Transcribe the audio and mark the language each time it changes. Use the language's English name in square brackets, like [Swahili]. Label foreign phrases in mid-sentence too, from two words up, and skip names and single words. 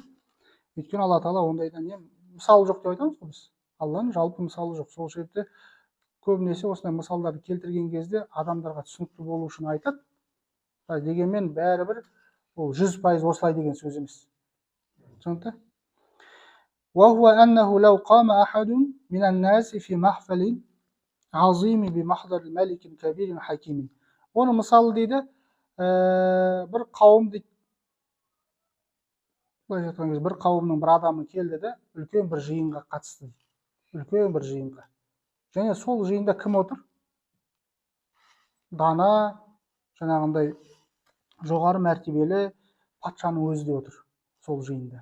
[Kazakh] Өйткені Алла Тағала ондайдан не? Мысалы жоқ деп айтамыз ғой біз. Алланың жалпы мысалы жоқ. Сол себепті көбінесе осындай мысалдарды келтірген кезде адамдарға түсінікті болу үшін айтады. Дегенмен бәрібір ол 100% осылай деген сөз емес. Түсінікті? [Arabic] وهو أنه لو قام أحد من الناس في محفل عظيم بمحضر الملك كبير حكيم. [Kazakh] Оны мысалы дейді, бір қауым дейді. Былайша айтқан кезде бір қауымның бір адамы келді де, үлкен бір жиынға қатысты. Үлкен бір жиынға. Және сол жиында кім отыр? Дана, жаңағындай жоғары мәртебелі патшаның өзі де отыр сол жиында.